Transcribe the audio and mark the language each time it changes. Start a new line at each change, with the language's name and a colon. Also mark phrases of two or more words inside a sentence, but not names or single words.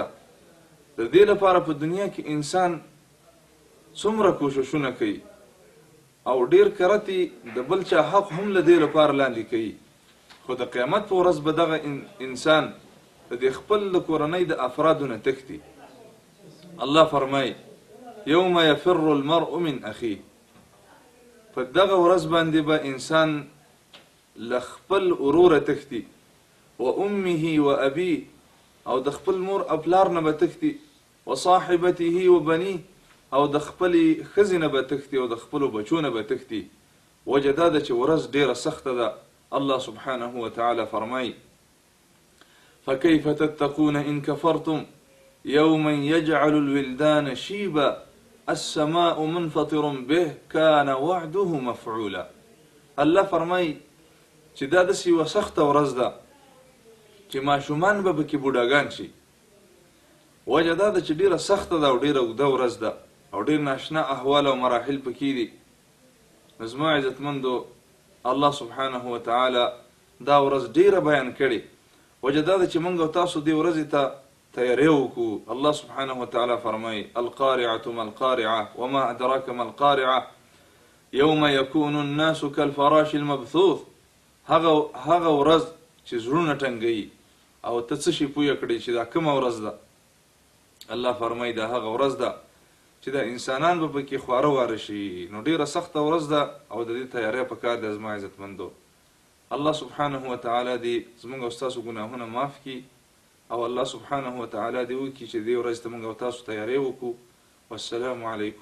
Pashto: د دې لپاره په دنیا کې انسان څومره کوششونه کوي، او ډیر کرتی د بل چا حق هم له دې لپاره لاندې کوي. خو د قیامت په ورځ به دغه انسان د خپل د کورنۍ د افرادو نه تښتي. الله فرمایي:
Arabic: یوم یفر المرء من اخیه،
Pashto: په دغه ورځ باندې به انسان له خپل وروره تښتي،
Arabic: و امه و ابیه،
Pashto: او د خپل مور او پلار نه به تښتي،
Arabic: و صاحبته و بنیه،
Pashto: او د خپلې ښځې نه به تښتي، او د خپلو بچو نه به تښتي. وجه دا ده چې ورځ ډیره سخته ده.
Arabic: الله سبحانه وتعالی
Pashto: فرمایي:
Arabic: فکیف تتقون ان کفرتم یوما یجعل الولدان شیبا السماء منفطر به کان وعده مفعولا.
Pashto: الله فرمایي چې دا داسې یوه سخته ورځ ده چې ماشومان به پکې بوډاګان شي. وجه دا ده چې ډیره سخته ده او ډیره اوږده ورځ ده، او ډیر ناشنا احوال او مراحل پکې دي. نو زما عزتمندو،
Arabic: الله سبحانه وتعالی
Pashto: دا ورځ ډیره بیان کړې. وجه دا ده چې موږ او تاسو دې ورځې ته تیاری وکړو.
Arabic: الله سبحانه وتعالی
Pashto: فرمایي:
Arabic: القارعة ما القارعة وما أدراك ما القارعة يوم يكون الناس كالفراش المبثوث.
Pashto: هغه ورځ چې زړونه ټنګوي، او ته څه شي پوه کړې چې دا کومه ورځ ده؟ الله فرمایي دا هغه ورځ ده چې دا انسانان به پکې خواره واره شي. نو ډیره سخته ورځ ده، او د دې تیاری پکار ده. زما عزتمندو،
Arabic: الله سبحانه وتعالی
Pashto: دې زموږ او ستاسو ګناهونه معاف کړي، او
Arabic: الله سبحانه وتعالی
Pashto: دې وکړي چې دې ورځ ته موږ او تاسو تیاری وکړو.